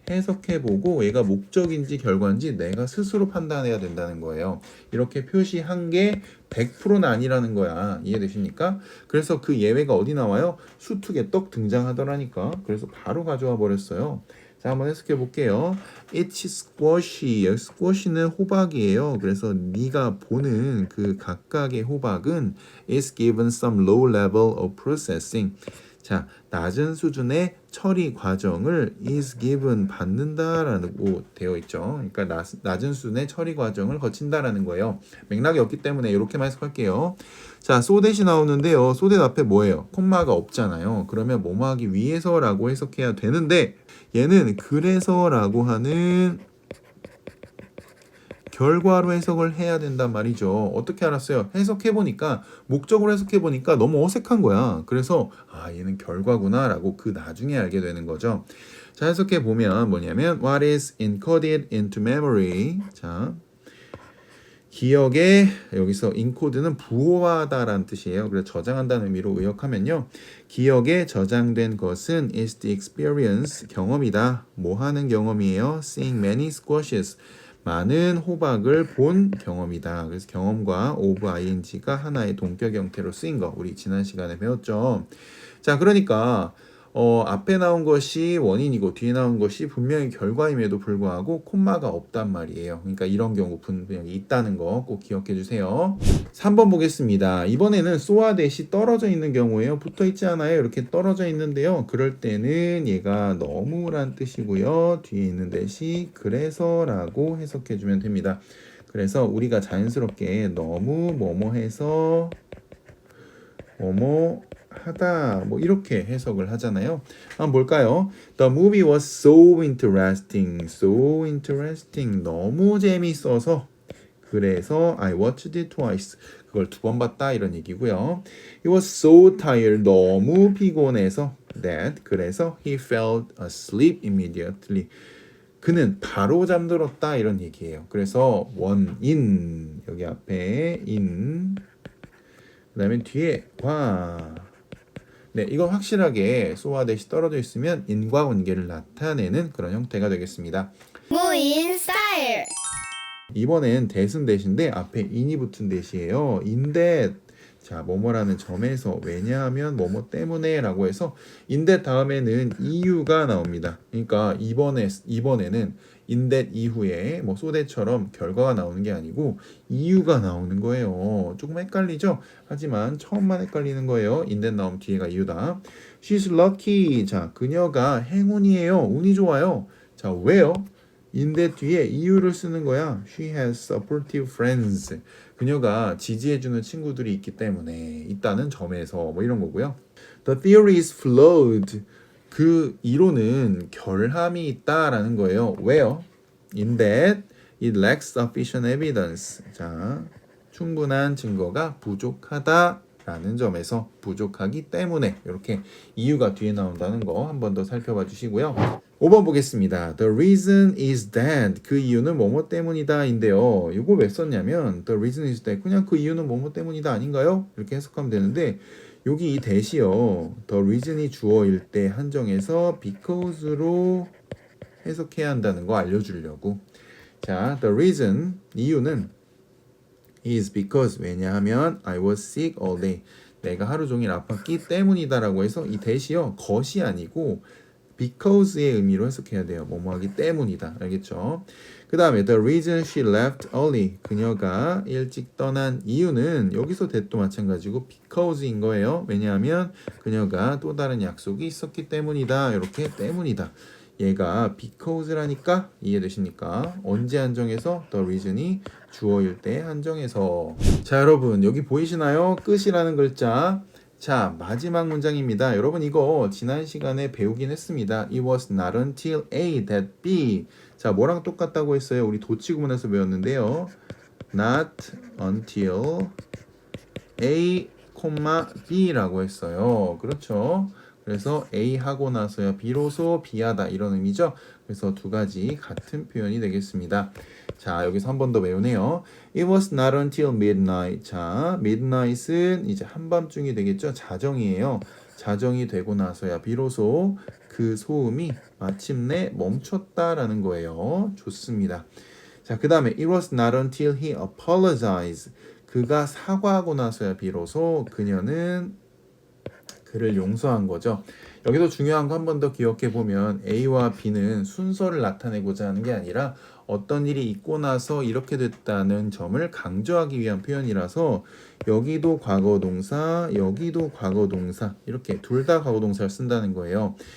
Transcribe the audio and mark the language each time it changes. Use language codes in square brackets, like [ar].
[ko] 해석해보고 얘가 목적인지 결과인지 내가 스스로 판단해야 된다는 거예요. 이렇게 표시한 게 100%는 아니라는 거야. 이해되십니까? 그래서 그 예외가 어디 나와요? 수특에 떡 등장하더라니까. 그래서 바로 가져와 버렸어요. 자, 한번 해석해 볼게요. [en] It's squashy. [ko] 여기 squash는 호박이에요. 그래서 네가 보는 그 각각의 호박은 [en] is given some low level of processing. [ko] 자, 낮은 수준의 처리 과정을 is given 받는다라고 되어 있죠. 그러니까 낮은 수준의 처리 과정을 거친다라는 거예요. 맥락이 없기 때문에 이렇게만 해석할게요. 자, so that이 나오는데요. so that 앞에 뭐예요? 콤마가 없잖아요. 그러면 뭐뭐 하기 위해서라고 해석해야 되는데 얘는 그래서라고 하는 결과로 해석을 해야 된단 말이죠. 어떻게 알았어요? 해석해보니까 목적으로 해석해보니까 너무 어색한 거야. 그래서 얘는 결과구나 라고 그 나중에 알게 되는 거죠. 자, 해석해보면 뭐냐면 [en] What is encoded into memory. [ko] 자, 기억에 여기서 인코드는 부호하다라는 뜻이에요. 그래서 저장한다는 의미로 의역하면요. 기억에 저장된 것은 [en] is the experience, [ko] 경험이다. 뭐 하는 경험이에요? [en] Seeing many squashes. [ko] 많은 호박을 본 경험이다. 그래서 경험과 of ing가 하나의 동격 형태로 쓰인 거 우리 지난 시간에 배웠죠. 자, 그러니까 앞에 나온 것이 원인이고 뒤에 나온 것이 분명히 결과임에도 불구하고 콤마가 없단 말이에요. 그러니까 이런 경우 분명히 있다는 거 꼭 기억해 주세요. 3번 보겠습니다. 이번에는 소와 대시 떨어져 있는 경우에요. 붙어 있지 않아요. 이렇게 떨어져 있는데요. 그럴 때는 얘가 너무란 뜻이고요. 뒤에 있는 대시 그래서라고 해석해 주면 됩니다. 그래서 우리가 자연스럽게 너무 뭐뭐 해서 뭐뭐 하다 뭐 이렇게 해석을 하잖아요. 한번 볼까요? [en] The movie was so interesting. So interesting. [ko] 너무 재밌어서 그래서 [en] I watched it twice. [ko] 그걸 2번 봤다 이런 얘기고요. [en] He was so tired. [ko] 너무 피곤해서 [en] that 그래서 he fell asleep immediately. [ko] 그는 바로 잠들었다 이런 얘기예요. 그래서 원인 여기 앞에 in 그 다음에 뒤에 과 네, 이건 확실하게 소와 대시 떨어져 있으면 인과 관계를 나타내는 그런 형태가 되겠습니다. 무인 스타일. 이번엔 that은 that인데 앞에 in이 붙은 that이에요. in that 자, 뭐뭐라는 점에서 왜냐하면 뭐뭐 때문에 라고 해서 in that 다음에는 이유가 나옵니다. 그러니까 이번에는 in that 이후에 뭐 so that처럼 결과가 나오는 게 아니고 이유가 나오는 거예요. 조금 헷갈리죠? 하지만 처음만 헷갈리는 거예요. in that 나오면 뒤에가 이유다. [en] She's lucky. [ko] 자, 그녀가 행운이에요. 운이 좋아요. 자, 왜요? in that 뒤에 이유를 쓰는 거야. [en] She has supportive friends. [ko] 그녀가 지지해주는 친구들이 있기 때문에 있다는 점에서 뭐 이런 거고요. [en] The theory is flawed. [ko] 그 이론은 결함이 있다라는 거예요. 왜요? [en] In that it lacks sufficient evidence. [ko] 자, 충분한 증거가 부족하다라는 점에서 부족하기 때문에 이렇게 이유가 뒤에 나온다는 거 한 번 더 살펴봐 주시고요. 5번 보겠습니다. [en] The reason is that [ko] 그 이유는 뭐뭐 때문이다 인데요. 이거 왜 썼냐면 the reason is that 그냥 그 이유는 뭐뭐 때문이다 아닌가요? 이렇게 해석하면 되는데 여기 이 that이요. the reason이 주어일 때 한정해서 because로 해석해야 한다는 거 알려주려고. [en] 자, the reason [ko] 이유는 [en] is because [ko] 왜냐하면 [en] I was sick all day. [ko] 내가 하루 종일 아팠기 때문이다라고 해서 이 that이요. 것이 아니고 because의 의미로 해석해야 돼요. 뭐뭐 하기 때문이다. 알겠죠? 그 다음에 [en] the reason she left early. [ko] 그녀가 일찍 떠난 이유는 여기서 that도 마찬가지고 because인 거예요. 왜냐하면 그녀가 또 다른 약속이 있었기 때문이다. 이렇게 때문이다. 얘가 because라니까 이해되십니까? 언제 한정해서 the reason이 주어일 때 한정해서. 자, 여러분 여기 보이시나요? 끝이라는 글자. 자, 마지막 문장입니다. 여러분 이거 지난 시간에 배우긴 했습니다. [en] It was not until A that B. [ko] 자, 뭐랑 똑같다고 했어요? 우리 도치 구문에서 배웠는데요. [en] Not until A, [ko] B라고 했어요. 그렇죠? 그래서 A 하고 나서야 비로소 B하다 이런 의미죠. 그래서 두 가지 같은 표현이 되겠습니다. 자, 여기서 한 번 더 외우네요. [en] It was not until midnight. [ko] 자, midnight은 이제 한밤중이 되겠죠. 자정이에요. 자정이 되고 나서야 비로소 그 소음이 마침내 멈췄다라는 거예요. 좋습니다. 자, 그 다음에 [en] It was not until he apologized. [ko] 그가 사과하고 나서야 비로소 그녀는 그를 용서한 거죠. 여기서 중요한 거 한 번 더 기억해 보면 A와 B는 순서를 나타내고자 하는 게 아니라 어떤 일이 있고 나서 이렇게 됐다는 점을 강조하기 위한 표현이라서 여기도 과거 동사, 여기도 과거 동사 이렇게 둘 다 과거 동사를 쓴다는 거예요.